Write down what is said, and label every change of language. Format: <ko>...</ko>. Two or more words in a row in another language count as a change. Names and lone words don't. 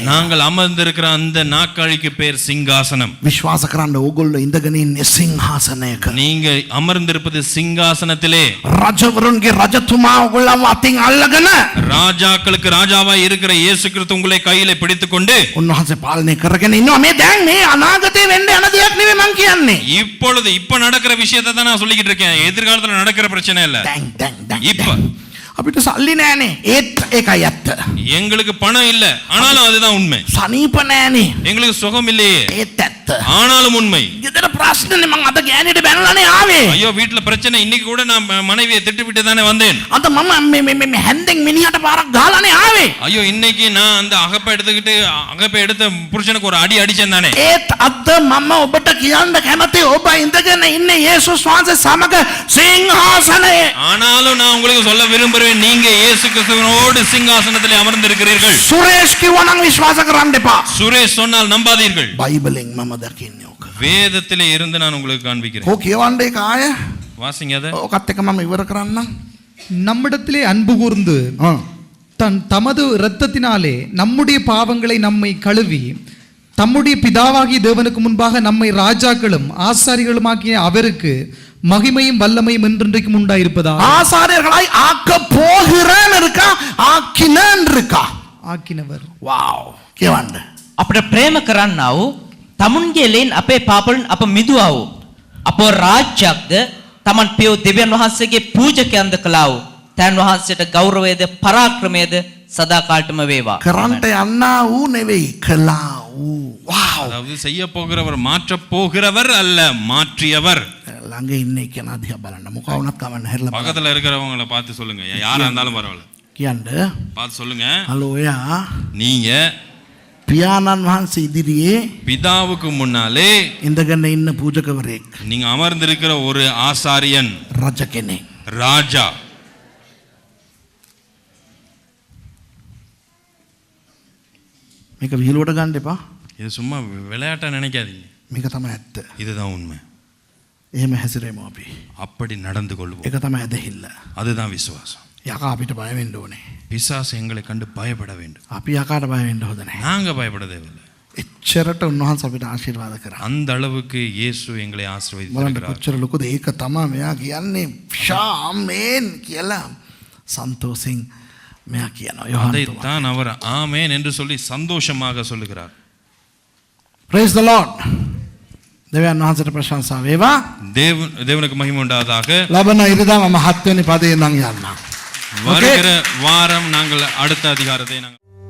<ta>நாங்கள் அமர்ந்திருக்கிற அந்த நாற்காலிக்கு பேர் சிங்காசனம்.</ta> <si>විශ්වාස කරන්න ඕගොල්ලෝ ඉඳගෙන ඉන්නේ සිංහාසනයක.</si> <ta>நீங்க அமர்ந்திருப்பது சிங்காசனத்திலே.</ta> <si>රජවරුන්ගේ රජතුමා ඕගොල්ලන්ව අතින් අල්ලගෙන</si> <ta>ராஜாக்களுக்கு ராஜாவாய் இருக்கிற இயேசு கிறிஸ்து உங்களை கையிலே பிடித்துக்கொண்டு</ta> <si>උන්වහන්සේ පාලනය කරගෙන ඉන්නවා. මේ දැන් මේ අනාගතේ වෙන්න යන දෙයක් නෙවෙයි මං කියන්නේ.</si> <ta>இப்பொழுது இப்ப நடக்கிற விஷயத்தை தான் நான் சொல்லிக்கிட்டு இருக்கேன். எதிர்காலத்துல நடக்கிற பிரச்சனை இல்ல.</ta> <si>දැන්</si> <ta>இப்ப</ta> <si>අපිට සල්ලි නෑනේ. ඒත් ඒකයි ඇත්ත.</si> <ta>எங்களுக்கு பணம் இல்ல, ஆனாலும் அதுதான் உண்மை.</ta> <si>සනීප නෑනේ.</si> <ta>எங்களுக்கு சுகம் இல்லையே,</ta> <si>ඒත් ඇත්ත.</si> <ta>ஆனாலும் உண்மை.</ta> <si>ගෙදර ප්‍රශ්නනේ මං අද ගෑණිට බැනලානේ ආවේ.</si> <ta>ஐயோ வீட்டுல பிரச்சனை. இன்னைக்கு கூட நான் மனைவியை திட்டுவிட்டு தானே வந்தேன்.</ta> <si>අද මම මේ හැන්දෙන් මිනිහට පාරක් ගහලානේ ආවේ.</si> <ta>ஐயோ இன்னைக்கு நான் அந்த அகப்பை எடுத்த புருஷனுக்கு ஒரு அடி அடிச்சேன் தானே.</ta> <si>ඒත් අද මම ඔබට කියන්න කැමති ඔබ ඉඳගෙන ඉන්නේ යේසුස් වහන්සේ සමග සිංහාසනයේ.</si> <ta>ஆனாலும் நான் உங்களுக்கு சொல்ல விரும்புகிறேன், நீங்க இயேசு கிறிஸ்துவோடு சிங்காசனத்திலே அமர்ந்திருக்கிறீர்கள்.</ta> <si>සුරේෂ් කිව්වා නම් විශ්වාස කරන්න එපා.</si> <ta>சுரேஷ் சொன்னால் நம்பாதீர்கள்.</ta> <si>බයිබලෙන් මම දකින්නේ ඕක.</si> <ta>வேதத்திலே இருந்து நான் உங்களுக்கு காண்பிக்கிறேன்.</ta> <si>ඕක කියවන්න ඒක ආය.</si> <ta>வாசிங்க அதை.</ta> <si>ඕකත් එක මම ඉවර කරන්නම්.</si> <ta>நம்மிடத்திலே அன்பு கூர்ந்து தமது இரத்தத்தினாலே நம்முடைய பாவங்களை நம்மை கழுவி தம்முடைய பிதாவாகிய தேவனுக்கு முன்பாக நம்மை ராஜாக்களும் ஆசாரிகளுமாக்கிய அவருக்கு மகிமையும் வல்லமையும் என்றென்றைக்கும் உண்டாயிருப்பதா. ஆசாரியர்களாய் ஆக்க போகிறேன் இருக்கா, ஆக்கினேன் இருக்கா. ஆக்கினவர். வாவ்.</ta> <si>කියවන්න. අපට ප්‍රේම කරන්නා වූ තමුන්ගේ ලෙන් අපේ පාපවලින් අප මිදුවා වූ අපෝ රාජ්‍යයක්ද තමන් පියෝ දෙවියන් වහන්සේගේ පූජකයන්ද කළා වූ තැන් වහන්සේට ගෞරවයද පරාක්‍රමයද සදාකාලටම වේවා. කරන්ට යන්නා වූ නෙවෙයි, කළා වූ. வாவ்.</si> <ta>அதாவது செய்ய போகிறவர் மாற்ற போகிறவர் அல்ல, மாற்றியவர்.</ta> <si>ළඟ ඉන්නේ කෙනා දිහා බලන්න. මොකා වුණත් කවන්න හැරලා බලන්න.</si> <ta>பக்கத்துல இருக்கிறவங்கள பார்த்து சொல்லுங்க, யாரா இருந்தாலும் பரவாயில்ல,</ta> <si>කියන්න.</si> <ta>பார்த்து சொல்லுங்க.</ta> <si>හලෝ එයා</si> <ta>நீங்க</ta> <si>පියාණන් වහන්සේ ඉදිරියේ</si> <ta>பிதாவுக்கு முன்னாலே</ta> <si>ඉඳගෙන ඉන්න පූජකවරයෙක්,</si> <ta>நீங்க அமர்ந்திருக்கிற ஒரு ஆசாரியன்,</ta> <si>රජ කෙනෙක්.</si> <ta>ராஜா.</ta> <si>මේක විහිළුවට ගන්න එපා.</si> <ta>இது சும்மா விளையாட்டா நினைக்காதீங்க,</ta> <si>මේක තමයි ඇත්ත.</si> <ta>இதுதான் உண்மை.</ta> <si>එහෙම හැසිරෙමු අපි.</si> <ta>அப்படி நடந்து கொள்வோம்.</ta> <si>ඒක තමයි ඇදහිල්ල.</si> <ta>அதுதான் விசுவாசம்.</ta> <si>යකා අපිට බය වෙන්න ඕනේ.</si> <ta>பிசாசு எங்களை கண்டு பயப்பட வேண்டும்.</ta> <si>අපි යකාට බය වෙන්න හොඳ නැහැ.</si> <ta>நாங்க பயப்பட தேவையில்லை.</ta> <si>එච්චරට උන්වහන්සේ අපිට ආශිර්වාද කරා.</si> <ta>அந்த அளவுக்கு இயேசு எங்களை</ta> <si>බලන්න</si> <ta>ஆசீர்வதித்திருக்கிறார்.</ta> <si>කොච්චර ලොකුද. ඒක තමයි මෙයා කියන්නේ ශාමෙන් කියලා සන්තෝෂෙන් මෙයා කියනවා. යෝහන් තුමා.</si> <ta>அதைத்தான் அவர் ஆமென் என்று சொல்லி சந்தோஷமாக சொல்லுகிறார்.</ta> <en>Praise the Lord.</en> <si>දෙවියන් වහන්සේට ප්‍රශංසා වේවා.</si> <ta>தேவனுக்கு மகிமை உண்டாவதாக.</ta> <si>ලබන ඉරිදා මම 7 වෙනි පදේ ඉඳන් යන්නම්.</si> <ta>வருகிற வாரம் நாங்கள் அடுத்த அதிகாரத்தை நாங்கள்</ta>